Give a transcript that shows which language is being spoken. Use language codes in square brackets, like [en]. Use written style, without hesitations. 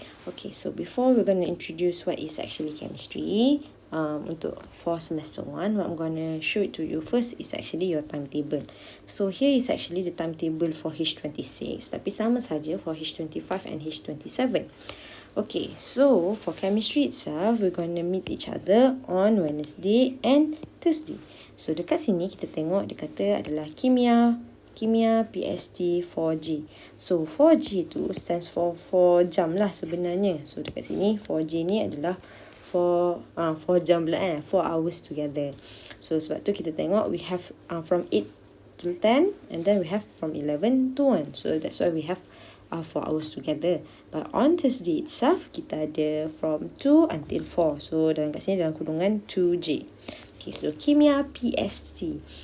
[en] Okay, so before we're going to introduce what is actually chemistry, for semester 1, what I'm going to show it to you first is actually your timetable. So here is actually the timetable for H26, [ms] tapi sama saja [en] for H25 and H27. Okay, so for chemistry itself, we're going to meet each other on Wednesday and Thursday. [ms] So dekat sini kita tengok dia kata adalah kimia PST 4G. So 4G tu [en] stands for [ms] 4 jam lah sebenarnya. So dekat sini 4G ni adalah 4 jam lah [en] 4 hours together. So [ms] sebab tu kita tengok [en] we have from 8 till 10 and then we have from 11 to 1. So that's why we have 4 hours together. But on Thursday itself, [ms] kita ada [en] from 2 until 4. [ms] So dalam kat sini dalam kurungan 2J. Okay, so kimia PST.